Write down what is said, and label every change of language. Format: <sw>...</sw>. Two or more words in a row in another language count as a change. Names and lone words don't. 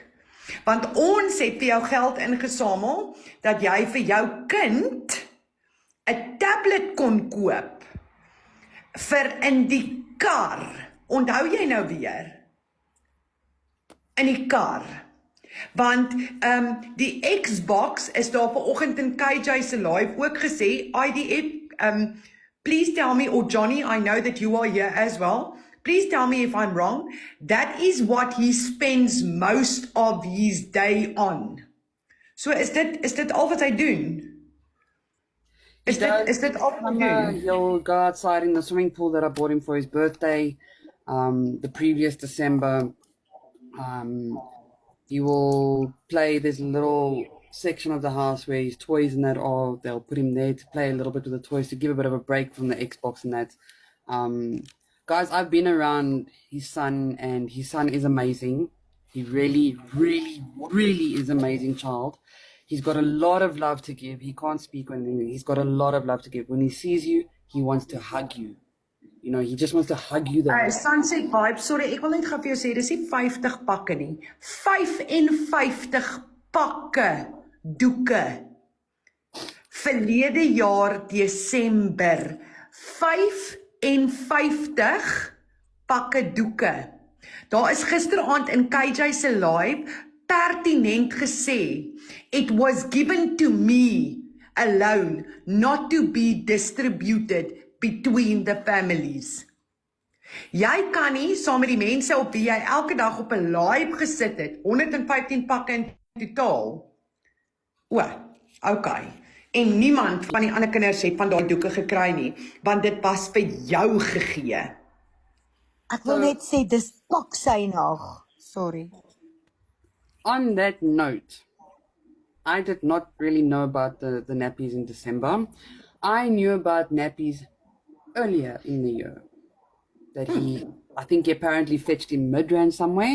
<af>Want ons het vir jou geld ingesamel dat jy vir jou kind 'n tablet kon koop vir in die kar. Onthou jy nou weer? In die kar. Want die Xbox is daar vanoggend in KJ se live ook gesê,</af> <en>IDF, please tell me, or Johnny, I know that you are here as well. Please tell me if I'm wrong. That is what he spends most of his day on. So is dit al wat hy doen? Is dit al wat hy doen? He'll go outside in the swimming pool that I bought him for his birthday, the previous December. He will play this little section of the house where his toys and that are, they'll put him there to play a little bit with the toys to give a bit of a break from the Xbox and that. Guys, I've been around his son and his son is amazing. He really, really, really is an amazing child. He's got a lot of love to give. He can't speak when he's got a lot of love to give. When he sees you, he wants to hug you. You know, he just wants to hug you. Sunset Vibe, sorry,</en> <af>ek wil net gou vir jou sê, dis nie 50 pakke nie. 55 pakke doeke. Verlede jaar Desember. 55 pakke doeke. Daar is gisteraand in KJ se live pertinent gesê,</af> <en>it was given to me alone, not to be distributed between the families.</en> <af>Jy kan nie saam met die mense op wie jy elke dag op 'n live gesit het, 115 pakke in totaal. Okay. En niemand van die ander kinders het van daai doeke gekry nie, want dit was vir jou gegee. Ek wil net sê, dis paksynig. Sorry.</af> <en>On that note, I did not really know about the nappies in December. I knew about nappies earlier in the year. That I think he apparently fetched him Midrand somewhere.</en>